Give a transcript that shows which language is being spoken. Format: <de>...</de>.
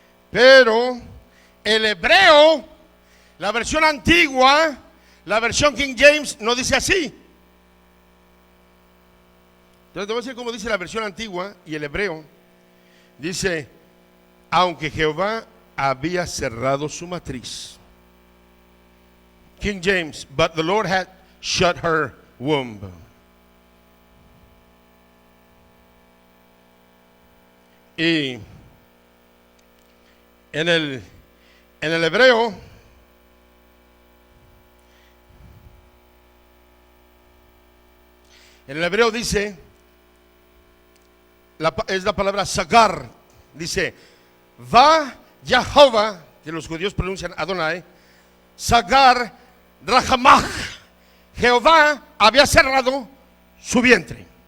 <es>Pero el hebreo, la versión antigua, la versión King James, no dice así. Entonces te voy a decir cómo dice la versión antigua y el hebreo. Dice, aunque Jehová había cerrado su matriz.</es> <en>King James, but the Lord had shut her womb.</en> <es>Y en el hebreo, dice, es la palabra sagar, dice, va Jehová, que los judíos pronuncian Adonai, sagar Rahamach, Jehová había cerrado su vientre.</es>